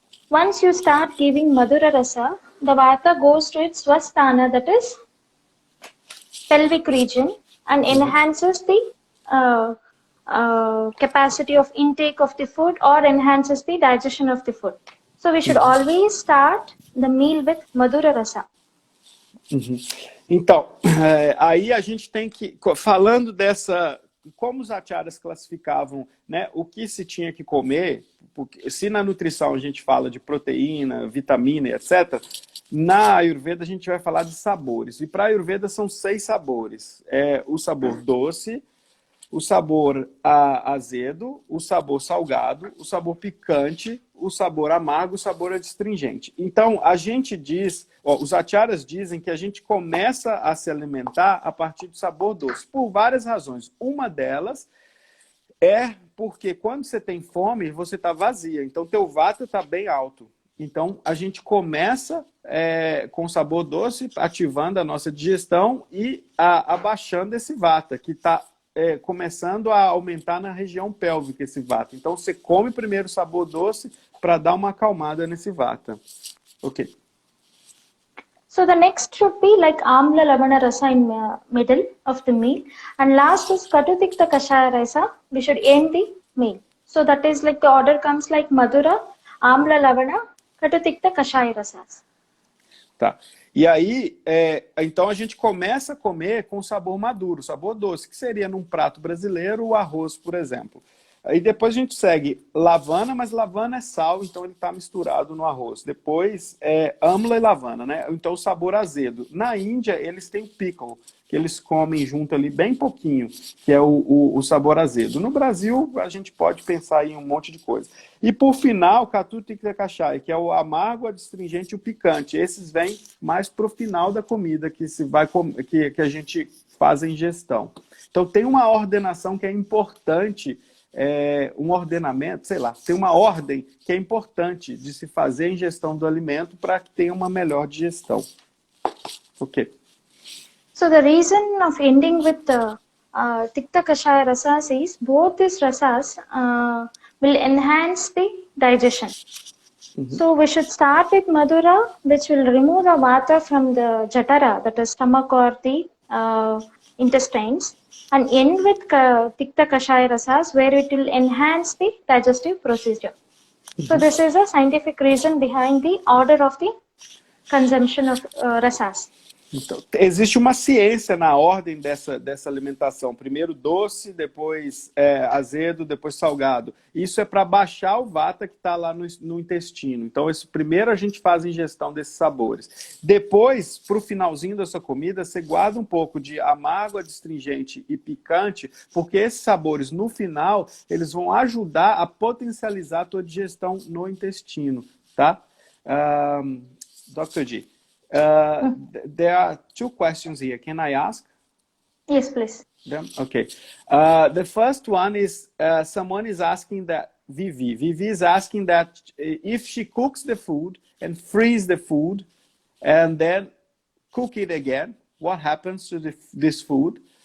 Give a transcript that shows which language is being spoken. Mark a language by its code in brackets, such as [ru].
[en] Once you start giving Madhura Rasa, the vata goes to its swasthana, that is pelvic region, and enhances the capacity of intake of the food or enhances the digestion of the food. So we should always start the meal with Madhura Rasa. [pt] Então, aí a gente tem que, falando dessa, como os acharyas classificavam, né, o que se tinha que comer, porque se na nutrição a gente fala de proteína, vitamina, etc., na Ayurveda a gente vai falar de sabores. E para a Ayurveda são 6 sabores. O sabor doce, o sabor azedo, o sabor salgado, o sabor picante, o sabor amargo, o sabor adstringente. Então, a gente diz, os acharyas dizem que a gente começa a se alimentar a partir do sabor doce, por várias razões. Uma delas é porque quando você tem fome, você está vazia, então teu vata está bem alto. Então, a gente começa com sabor doce, ativando a nossa digestão e abaixando esse vata, que está começando a aumentar na região pélvica esse vata. Então, você come primeiro o sabor doce para dar uma acalmada nesse vata. Ok. [en] So the next should be like Amla Lavana Rasa in middle of the meal. And last is Katutikta Kashaya Rasa. We should end the meal. So that is like the order comes like Madhura, Amla Lavana, Katutikta Kashaya Rasas. Tá. [pt] E aí, então a gente começa a comer com sabor maduro, sabor doce, que seria num prato brasileiro o arroz, por exemplo. Aí depois a gente segue lavana, mas lavana é sal, então ele está misturado no arroz. Depois amla e lavana, né? Então o sabor azedo. Na Índia, eles têm pickle, que eles comem junto ali bem pouquinho, que é o sabor azedo. No Brasil, a gente pode pensar em um monte de coisa. E por final, Katutikta Kashaya, que é o amargo, adstringente e o picante. Esses vêm mais para o final da comida, que a gente faz a ingestão. Então tem uma ordenação que é importante, um ordenamento, sei lá, tem uma ordem que é importante de se fazer a ingestão do alimento para que tenha uma melhor digestão. Ok. [en] So the reason of ending with the Tikta Kashaya Rasas is both these rasas will enhance the digestion. So we should start with Madhura, which will remove the vata from the jatara, that is stomach or the intestines, and end with Tikta Kashaya Rasas, where it will enhance the digestive procedure. So this is a scientific reason behind the order of the consumption of rasas. [pt] Então, existe uma ciência na ordem dessa alimentação. Primeiro doce, depois azedo, depois salgado. Isso é para baixar o vata que está lá no intestino. Então, primeiro a gente faz a ingestão desses sabores. Depois, para o finalzinho da sua comida, você guarda um pouco de amargo, adstringente e picante, porque esses sabores, no final, eles vão ajudar a potencializar a tua digestão no intestino. Tá? Dr. G. [en] There are 2 questions here. Can I ask? Yes, please. Them? Okay. The first one is someone is asking that Vivi. Vivi is asking that if she cooks the food and freeze the food and then cook it again, what happens to this food?